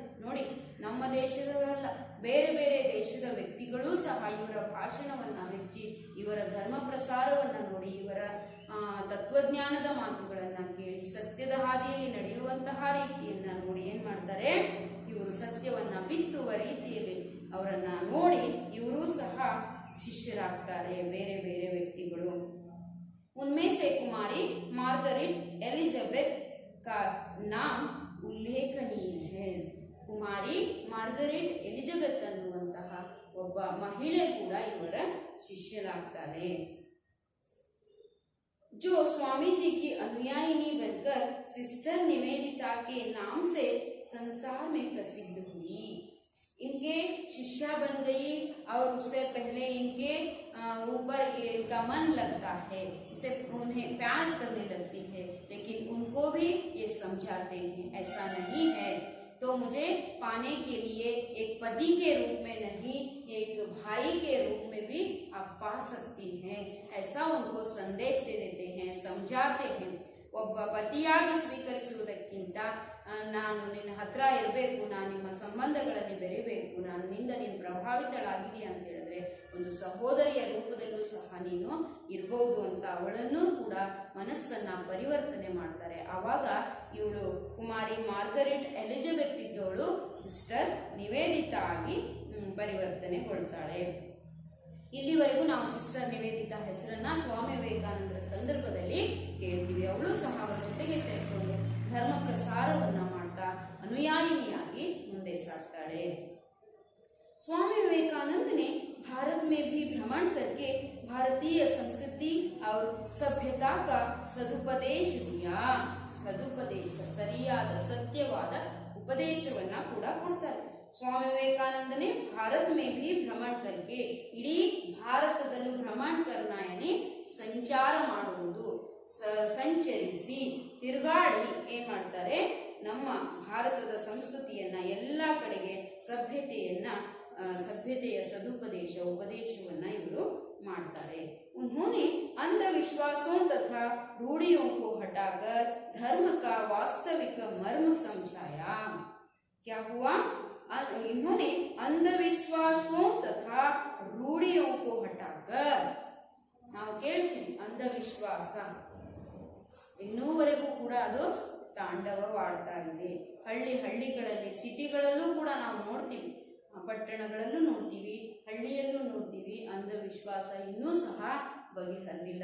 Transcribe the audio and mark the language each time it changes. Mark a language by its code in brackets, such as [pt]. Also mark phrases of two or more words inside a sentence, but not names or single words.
[kn] ನೋಡಿ, ನಮ್ಮ ದೇಶದವರಲ್ಲ, ಬೇರೆ ಬೇರೆ ದೇಶದ ವ್ಯಕ್ತಿಗಳೂ ಸಹ ಇವರ ಭಾಷಣವನ್ನ ಮೆಚ್ಚಿ, ಇವರ ಧರ್ಮ ಪ್ರಸಾರವನ್ನ ನೋಡಿ, ಇವರ ತತ್ವಜ್ಞಾನದ ಮಾತುಗಳನ್ನ ಕೇಳಿ, ಸತ್ಯದ ಹಾದಿಯಲ್ಲಿ ನಡೆಯುವಂತಹ ರೀತಿಯನ್ನ ನೋಡಿ ಏನ್ ಮಾಡ್ತಾರೆ, ಇವರು ಸತ್ಯವನ್ನ ಬಿತ್ತುವ ರೀತಿಯಲ್ಲಿ ಅವರನ್ನ ನೋಡಿ ಇವರು ಸಹ ಶಿಷ್ಯರಾಗ್ತಾರೆ ಬೇರೆ ಬೇರೆ ವ್ಯಕ್ತಿಗಳು. [hi] उनमें से कुमारी मार्गरेट एलिजाबेथ का नाम उल्लेखनीय है. [kn] ಕುಮಾರಿ ಮಾರ್ಗರೆಟ್ ಎಲಿಜಬೆತ್ ಅನ್ನುವಂತಹ ಒಬ್ಬ ಮಹಿಳೆ ಕೂಡ ಇವರ ಶಿಷ್ಯರಾಗ್ತಾರೆ. [hi] जो स्वामी जी की अनुयायिनी बनकर सिस्टर निवेदिता के नाम से संसार में प्रसिद्ध हुई. इनके शिष्या बन गई और उससे पहले इनके ऊपर इनका मन लगता है, उसे उन्हें प्यार करने लगती है, लेकिन उनको भी ये समझाते हैं ऐसा नहीं है, तो मुझे पाने के लिए एक पति के रूप में नहीं, एक भाई के रूप में भी आप पा सकती हैं, ऐसा उनको संदेश दे देते हैं, समझाते हैं. [kn] ಒಬ್ಬ ಪತಿಯಾಗಿ ಸ್ವೀಕರಿಸುವುದಕ್ಕಿಂತ ನಾನು ನಿನ್ನ ಹತ್ರ ಇರಬೇಕು, ನಾನು ನಿಮ್ಮ ಸಂಬಂಧಗಳಲ್ಲಿ ಬೆರೆಯಬೇಕು, ನನ್ನಿಂದ ನೀನು ಪ್ರಭಾವಿತಳಾಗಿದೆಯಾ ಅಂತ ಹೇಳಿದ್ರೆ ಒಂದು ಸಹೋದರಿಯ ರೂಪದಲ್ಲೂ ಸಹ ನೀನು ಇರಬಹುದು ಅಂತ ಅವಳನ್ನೂ ಕೂಡ ಮನಸ್ಸನ್ನ ಪರಿವರ್ತನೆ ಮಾಡ್ತಾರೆ. ಆವಾಗ ಇವಳು ಕುಮಾರಿ ಮಾರ್ಗರೆಟ್ ಎಲಿಜಬೆತ್ ಇದ್ದವಳು ಸಿಸ್ಟರ್ ನಿವೇದಿತಾ ಆಗಿ ಪರಿವರ್ತನೆಗೊಳ್ತಾಳೆ. ಇಲ್ಲಿವರೆಗೂ ನಾವು ಸಿಸ್ಟರ್ ನಿವೇದಿತಾ ಹೆಸರನ್ನ ಸ್ವಾಮಿ ವಿವೇಕಾನಂದರ ಸಂದರ್ಭದಲ್ಲಿ ಕೇಳ್ತೀವಿ. ಅವಳು ಸಹ ಅವರ ಜೊತೆಗೆ ಸೇರಿಕೊಂಡು ಧರ್ಮ ಪ್ರಸಾರವನ್ನ ಮಾಡ್ತಾ ಅನುಯಾಯಿನಿಯಾಗಿ ಮುಂದೆ ಸಾಗ್ತಾಳೆ. [hi] स्वामी विवेकानंद ने भारत में भी भ्रमण करके भारतीय संस्कृति और सभ्यता का सदुपदेश दिया. [kn] सदुपदेश ಸರಿಯಾದ ಸತ್ಯವಾದ ಉಪದೇಶವನ್ನ ಕೂಡ ಕೊಡ್ತಾರೆ. ಸ್ವಾಮಿ ವಿವೇಕಾನಂದ [hi] ने भारत में भी भ्रमण करके [kn] ಇಡೀ ಭಾರತದಲ್ಲೂ ಭ್ರಮಣ ಕರ್ನಾಯನಿ ಸಂಚಾರ ಮಾಡುವುದು, ಸಂಚರಿಸಿ ತಿರುಗಾಡಿ ಏನ್ ಮಾಡ್ತಾರೆ, ನಮ್ಮ ಭಾರತದ ಸಂಸ್ಕೃತಿಯನ್ನ ಎಲ್ಲ ಕಡೆಗೆ ಸಭ್ಯತೆಯ ಸದುಪದೇಶ ಉಪದೇಶವನ್ನ ಇವರು ಮಾಡ್ತಾರೆ. [hi] उन्होंने अंधविश्वासों तथा रूढ़ियों को हटाकर धर्म का वास्तविक मर्म समझाया. क्या हुआ? इन्होंने अंधविश्वासों तथा रूढ़ियों को हटाकर, [kn] ನಾವು ಕೇಳ್ತೀವಿ ಅಂಧವಿಶ್ವಾಸ ಇನ್ನೂವರೆಗೂ ಕೂಡ ಅದು ತಾಂಡವವಾಡ್ತಾ ಇದೆ. ಹಳ್ಳಿಗಳಲ್ಲಿ ಸಿಟಿಗಳಲ್ಲೂ ಕೂಡ ನಾವು ನೋಡ್ತೀವಿ, ಪಟ್ಟಣಗಳಲ್ಲೂ ನೋಡ್ತೀವಿ, ಹಳ್ಳಿಯಲ್ಲೂ ನೋಡ್ತೀವಿ. ಅಂಧವಿಶ್ವಾಸ ಇನ್ನೂ ಸಹ ಬಗೆಹರಿದಿಲ್ಲ.